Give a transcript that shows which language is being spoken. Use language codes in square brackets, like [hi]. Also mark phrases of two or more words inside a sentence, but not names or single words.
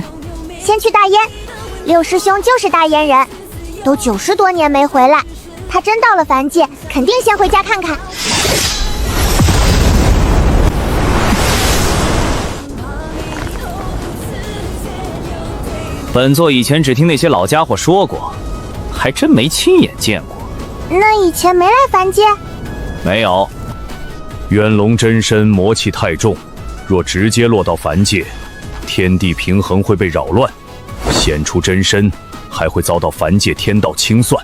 [zh] 先去大燕，六師兄就是大燕人，都90多年沒回來，他真到了凡界，肯定先回家看看。本座以前只聽那些老家伙說過，還真沒親眼見過。那以前沒來凡界？沒有。元龍真身魔氣太重，若直接落到凡界，天地平衡會被擾亂，顯出真身還會遭到凡界天道清算。